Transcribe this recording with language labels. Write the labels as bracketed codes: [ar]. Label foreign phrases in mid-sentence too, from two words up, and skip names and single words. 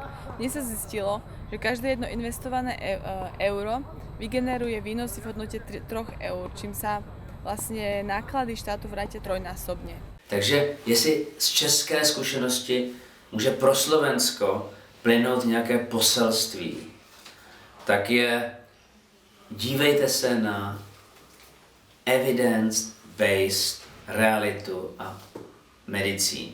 [sk] Dnes sa zistilo, že každé jedno investované euro vygeneruje výnosy v hodnote 3 eur, čím sa vlastně náklady štátu vrátia trojnásobně. [cs] Takže jestli z české zkušenosti může pro Slovensko plynout nějaké poselství, tak je dívejte se na evidence-based realitu a medicínu.